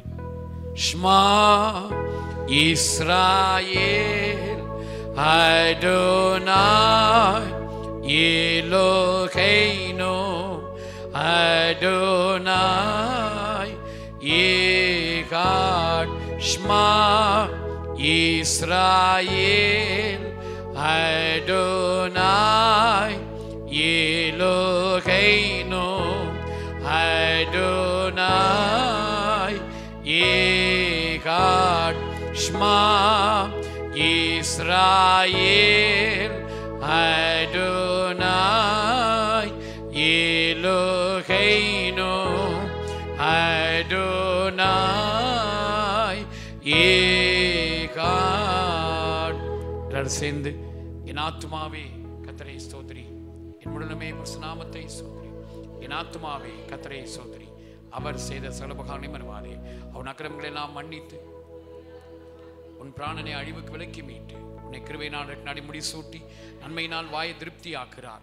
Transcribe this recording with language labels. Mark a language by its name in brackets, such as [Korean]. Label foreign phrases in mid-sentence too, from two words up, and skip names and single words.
[Hebrew] שמע ישראל אדוני אלוהינו אדוני אחד. שמע ישראל אדוני אלוהינו אדוני אחד. שמע ישראל אדוני אלוהינו אדוני אחד. [Tamil] சேர்ந்து என் ஆத்துமாவே கர்த்தரை ஸ்தோத்திரி, என் முழுமே நாமத்தை ஸ்தோத்திரி. என் ஆத்துமாவே கர்த்தரை ஸ்தோத்திரி, அவர் செய்த சகல உபகாரங்களையும் மறவாதே. அவன் அக்கிரமங்களை எல்லாம் மன்னித்து உன் பிராணனை அழிவுக்கு விலக்கி மீட்டு உன்னை கிருபையினால் நாடி முடிசூட்டி நன்மையினால் வாயை திருப்தி ஆக்குறார்.